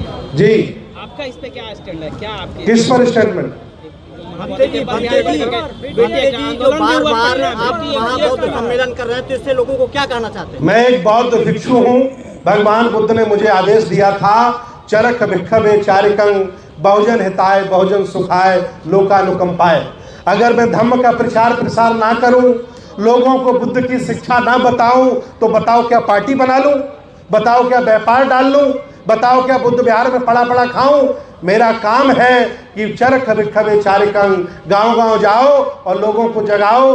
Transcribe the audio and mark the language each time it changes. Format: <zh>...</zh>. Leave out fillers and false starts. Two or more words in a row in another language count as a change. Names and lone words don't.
<hi>जी, आपका इस पे क्या स्टैंड है? क्या आपके किस पर स्टेटमेंट? बार-बार आप महाबौद्ध सम्मेलन कर रहे हैं, तो इससे लोगों को क्या कहना चाहते हैं? मैं एक बौद्ध भिक्षु हूँ। भगवान बुद्ध ने मुझे आदेश दिया था,</hi> <pi>चरक भिक्षवे चारिकं बहुजन हिताय बहुजन सुखाय लोकानुकंपाय।</pi> <hi>अगर मैं धम्म का प्रचार प्रसार ना करूं, लोगों को बुद्ध की शिक्षा ना बताऊं, तो बताओ क्या पार्टी बना लूं? बताओ क्या व्यापार डाल लूं? बताओ क्या बुद्ध विहार में पड़ा खाऊं? मेरा काम है कि</hi> <pi>चरक भिक्षवे चारिकं,</pi> <hi>गांव-गांव जाओ और लोगों को जगाओ।</hi>